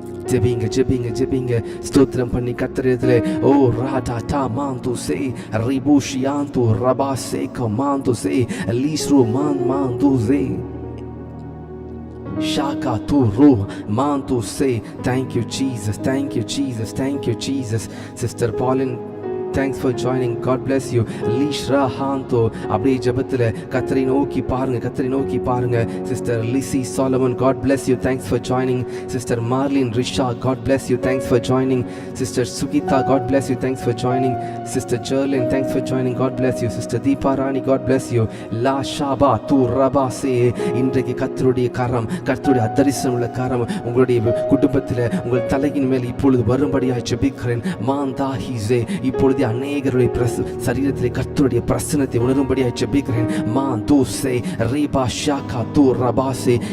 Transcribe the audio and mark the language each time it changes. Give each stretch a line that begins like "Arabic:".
Tamil: ஜெபிங்க ஜெபிங்க ஜெபிங்க, ஸ்தோத்திரம் பண்ணி கர்த்தரிடத்திலே ஓ ராடா டா மாந்து சே ரிபூஷியாந்து ரபா சே கமாந்து சே லீஸ்ரு மாந்து சே ஷாகா தூ ரூ மாந்து சே.
English: Thank you Jesus. Thank you Jesus. Thank you Jesus. Sister Pauline, thanks for joining. God bless you. லீஷ்ரா ஹாந்தோ.
Tamil: அப்படியே ஜெபத்தில் கர்த்தரை நோக்கி பாருங்க.
English: Sister Lissy Solomon, God bless you. Thanks for joining. Sister Marlene Risha, God bless you. Thanks for joining. Sister Sugita, God bless you. Thanks for joining. Sister Jerlin, thanks for joining. God bless you. Sister Deepa Rani, God bless you. La Shaba tu Rabba se.
Tamil: இன்றைக்கு கர்த்தருடைய கரம், கர்த்தருடைய அதரிசனம் உள்ள கரம் உங்களுடைய குடும்பத்தில் உங்கள் தலையின் மேல் இப்பொழுது வரும்படியாக ஜெபிக்கிறேன். மாந்தா ஹிசே. இப்பொழுது அநேகருடைய சரீரத்திலே கர்த்தருடைய பிரசன்னத்தை உணரும்படியாக ஜெபிக்கிறேன். மாந்தூசே ரீபா ஷாகா தூ ரபாசே.